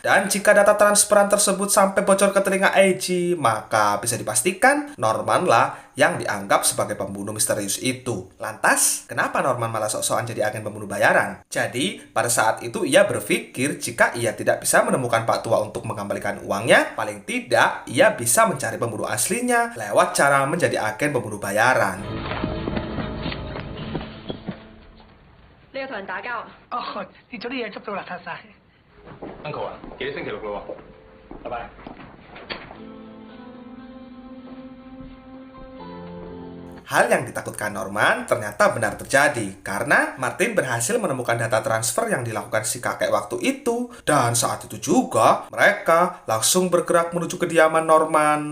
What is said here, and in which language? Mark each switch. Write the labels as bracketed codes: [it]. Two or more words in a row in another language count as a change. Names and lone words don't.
[id] Dan jika data transferan tersebut sampai bocor ke telinga Eiji, maka bisa dipastikan Normanlah yang dianggap sebagai pembunuh misterius itu. Lantas, kenapa Norman malah sok-sokan jadi agen pembunuh bayaran? Jadi, pada saat itu ia berpikir jika ia tidak bisa menemukan Pak Tua untuk mengembalikan uangnya, paling tidak ia bisa mencari pembunuh aslinya lewat cara menjadi agen pembunuh bayaran. [yue] 你有同人打交？哦，跌咗啲嘢執到邋遢晒。 Uncle 啊，幾星期六咯喎，拜拜。 [id] Hal yang ditakutkan Norman ternyata benar terjadi, karena Martin berhasil menemukan data transfer yang dilakukan si kakek waktu itu. Dan saat itu juga, mereka langsung bergerak menuju kediaman Norman.